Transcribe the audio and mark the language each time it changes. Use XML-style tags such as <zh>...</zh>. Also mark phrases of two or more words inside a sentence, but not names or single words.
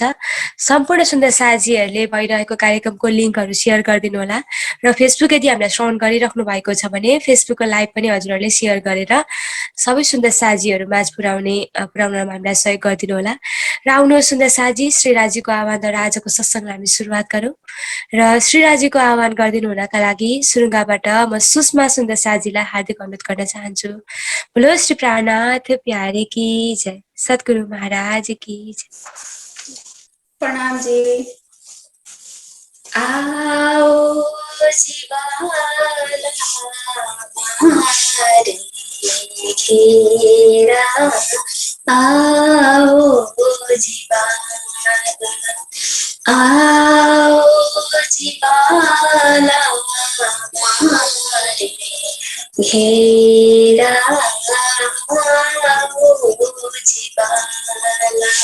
<ne>सम्पूर्ण सुन्दर साथीहरूले भइरहेको कार्यक्रमको लिङ्कहरू सेयर गरिदिनु होला र फेसबुक यदि हामीलाई श्रवण गरिराख्नु भएको छ भने फेसबुकको लाइभ पनि हजुरहरूले सेयर गरेर सबै सुन्दर साथीहरू माझ पुर्याउनमा हामीलाई सहयोग गरिदिनु होला। र आउनुहोस् सुन्दर साथी, श्री राजीको आह्वानद्वारा आजको सत्संगलाई हामी सुरुवात गरौँ र श्री राजीको आह्वान गरिदिनु हुनका लागि सुरुङ्गाबाट म सुषमा सुन्दर साथीलाई हार्दिक अनुरोध गर्न चाहन्छु।</ne> <hi>बोलो श्री प्राणनाथ प्यारे की जय। सद्गुरु महाराज की जय। प्रणाम जी। आओ शिवाला हमारे घेरा, आओ जीवाला, आओ जीवाला हमारे घेरा, आओ जीवाला।</hi>